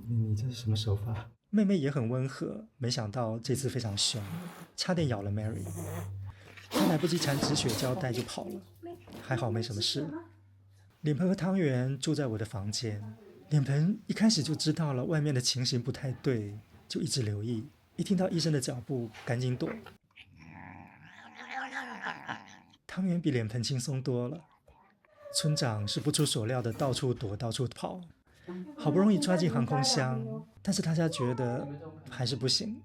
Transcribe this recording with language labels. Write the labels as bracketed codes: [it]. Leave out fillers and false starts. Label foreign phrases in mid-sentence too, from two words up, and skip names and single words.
[zh] 你這是什麼手法？妹妹也很溫和，沒想到這次非常兇，差點咬了 Mary。她來不及纏止血膠帶就跑了，還好沒什麼事。臉盆和湯圓住在我的房間，臉盆一開始就知道了外面的情形不太對，就一直留意，一聽到醫生的腳步趕緊躲。湯圓比臉盆輕鬆多了，村長是不出所料的到處躲到處跑，好不容易抓進航空箱，但是大家覺得還是不行。